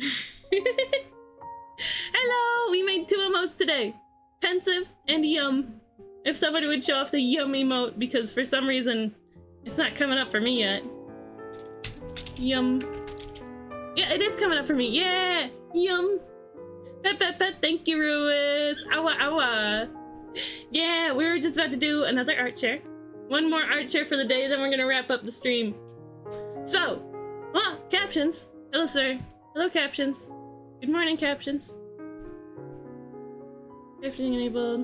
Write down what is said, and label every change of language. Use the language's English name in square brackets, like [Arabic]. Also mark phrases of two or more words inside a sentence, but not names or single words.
[English] Hello, we made 2 emotes today. Pensive and yum. If somebody would show off the yum emote, because for some reason it's not coming up for me yet. Yum. Yeah, it is coming up for me. Yeah, yum. Pet, pet, pet. Thank you, Ruis. Awa, awa. Yeah, we were just about to do another art share. One more art share for the day, then we're gonna wrap up the stream. So, captions. Hello, sir. Hello, captions. Good morning, captions. Captioning enabled.